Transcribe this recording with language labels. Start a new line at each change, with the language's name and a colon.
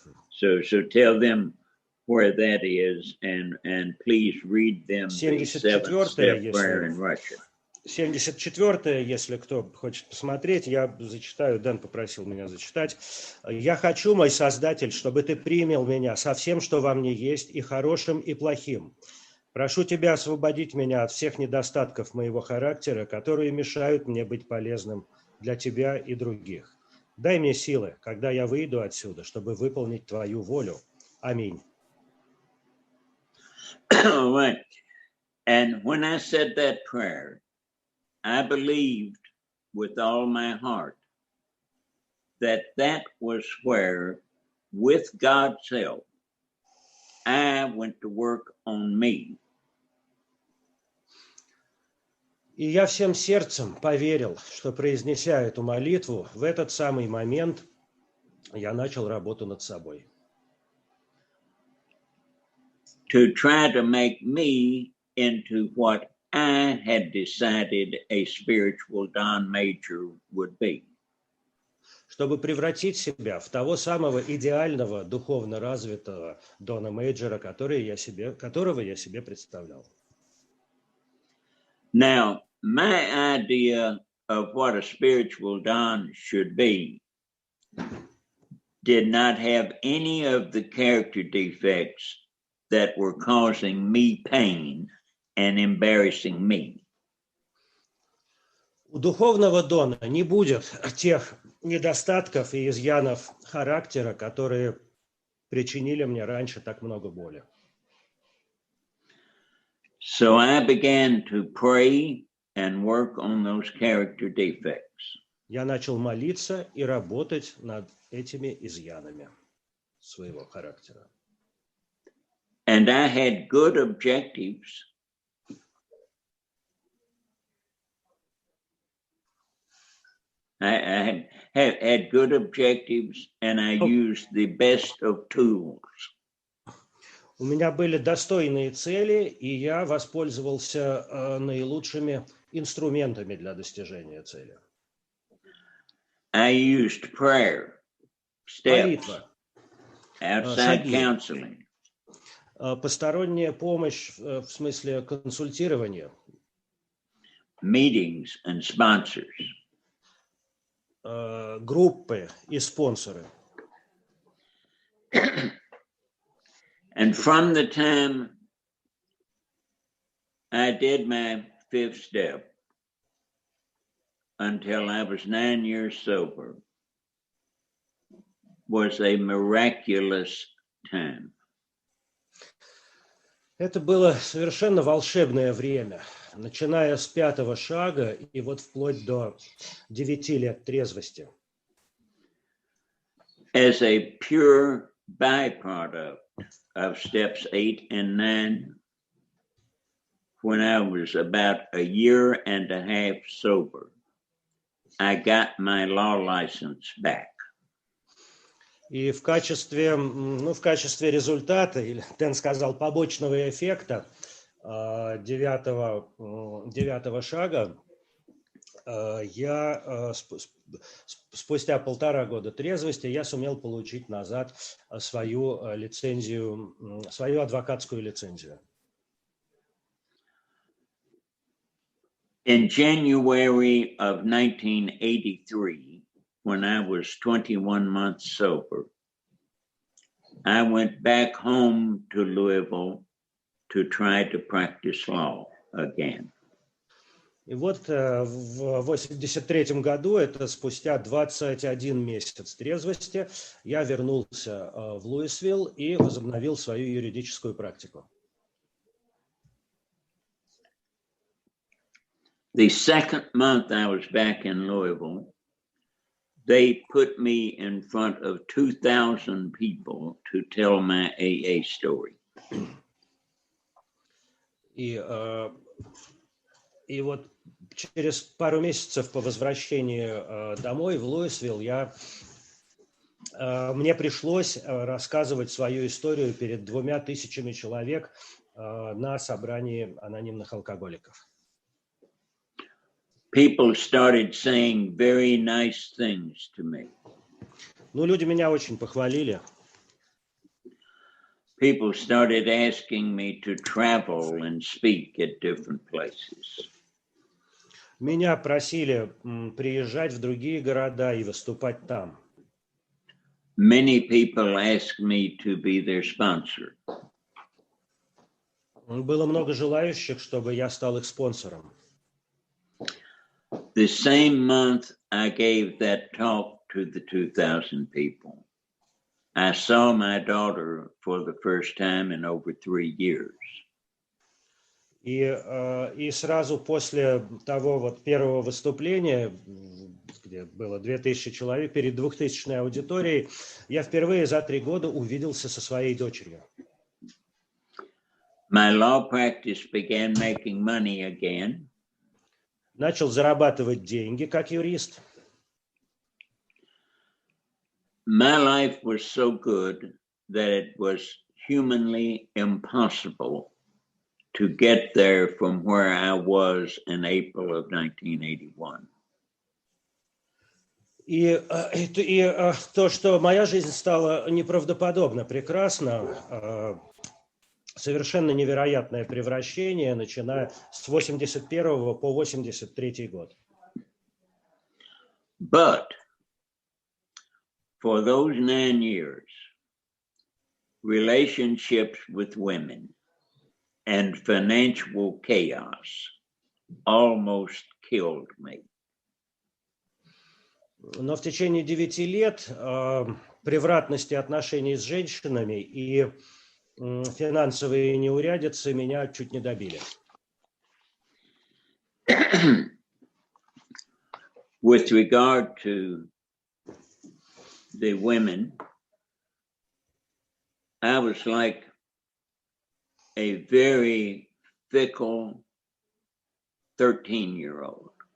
English: So tell them where that is, and please read them the 7th step prayer in Russian.
Russian: 74-е, если кто хочет посмотреть, я зачитаю, Дэн попросил меня зачитать. «Я хочу, мой Создатель, чтобы ты принял меня со всем, что во мне есть, и хорошим, и плохим. Прошу тебя освободить меня от всех недостатков моего характера, которые мешают мне быть полезным для тебя и других. Дай мне силы, когда я выйду отсюда, чтобы выполнить твою волю. Аминь».
English: All right. And when I said that prayer, I believed with all my heart that that was where, with God's help, I went to work on me.
Russian: И я всем сердцем поверил, что, произнеся эту молитву, в этот самый момент я начал работу над собой.
English: To try to make me into what I had decided a spiritual Dan Мэйджер would be.
Russian: Чтобы превратить себя в того самого идеального, духовно развитого Дана Мэйджера, которого я себе представлял.
English: Now, my idea of what a spiritual Don should be did not have any of the character defects that were causing me pain and embarrassing me.
Russian: У духовного Дона не будет тех недостатков и изъянов характера, которые причинили мне раньше так много боли.
English: So I began to pray and work on those character defects.
Russian: Я начал молиться и работать над этими изъянами своего характера.
English: And I had good objectives. I had good objectives, and I used the best of tools.
Russian: У меня были достойные цели, и я воспользовался наилучшими инструментами для достижения цели.
English: I used prayer, steps,
Russian: Молитва,
English: outside
Russian: шаги,
English: counseling,
Russian: посторонняя помощь в смысле консультирования,
English: meetings and sponsors.
Russian: Группы и спонсоры.
English: And from the time I did my 5th step until I was 9 years sober was a miraculous time.
Russian: Это было совершенно волшебное время, начиная с 5-го шага и вот вплоть до 9 лет трезвости.
English: As a pure byproduct of steps 8 and 9, when I was about a year and a half sober, I got my law license back.
Russian: И в качестве результата, или Дэн сказал, побочного эффекта 9-го шага, я спустя 1,5 года трезвости я сумел получить назад свою лицензию, свою адвокатскую лицензию.
English: In January of 1983, when I was 21 months sober, I went back home to Louisville to try to practice law again.
Russian: И вот в 1983 году, это спустя 21 месяц трезвости, я вернулся в Луисвилл и возобновил свою юридическую практику.
English: The second month I was back in Louisville, they put me in front of 2,000 people to tell my AA story.
Russian: И вот через пару месяцев по возвращении домой в Луисвилл мне пришлось рассказывать свою историю перед 2000 человек на собрании анонимных алкоголиков.
English: People started saying very nice things to me.
Russian: Ну, люди меня очень похвалили.
English: People started asking me to travel and speak at different places.
Russian: Меня просили приезжать в другие города и выступать там.
English: Many people asked me to be their sponsor.
Russian: Было много желающих, чтобы я стал их спонсором.
English: The same month I gave that talk to the 2,000 people, I saw my daughter for the first time in over 3 years.
Russian: И сразу после того вот первого выступления, где было 2000 человек, перед 2000-й аудиторией, я впервые за 3 года увиделся со своей дочерью.
English: My law practice began making money again.
Russian: Начал зарабатывать деньги как юрист.
English: My life was so good that it was humanly impossible to get there from where I was in April of 1981.
Russian: И то, что моя жизнь стала неправдоподобно прекрасна, совершенно невероятное превращение, начиная с 81 по 83 год.
English: But for those 9 years, relationships with women and financial chaos almost killed me.
Russian: Но в течение 9 лет превратности отношений с женщинами и финансовые неурядицы меня чуть не добили.
English: With regard to the women, I was like a very fickle 13-year-old.